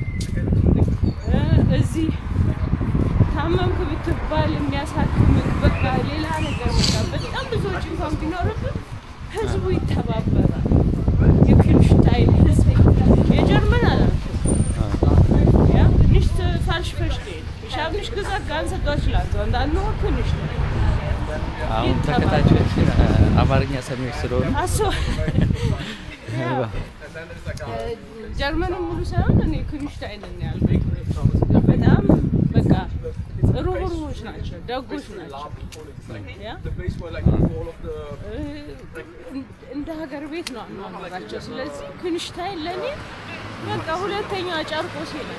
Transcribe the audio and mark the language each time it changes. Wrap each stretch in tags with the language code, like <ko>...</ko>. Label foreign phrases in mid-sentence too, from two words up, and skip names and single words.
<am>እዚህ ታመምክ ብትባል የሚያሳክምክ በቃ ሌላ ነገር በጣም ብዙዎች እንኳን ቢኖርብን ህዝቡ ይተባበራል። የኩንሽታይን ህዝብ የጀርመን አላልኩም</am> <de>ja nicht falsch verstehen. Ich habe nicht gesagt ganze Deutschland, sondern nur Königstein.</de> <am>አሁን ተከታታዮች አማርኛ ሰሚዎች ስለሆኑ አሶ ጀርመን ሙሉ ሳይሆን እኔ ኩንሽታይን ነው ያልኩት። በጣም በቃ ሩህሩሆች ናቸው፣ ደጎች ናቸው። ያ እንደ ሀገር ቤት ነው አኗኗራቸው። ስለዚህ ኩንሽታይን ለኔ በቃ ሁለተኛ ጨርቆሴ ነው።</am>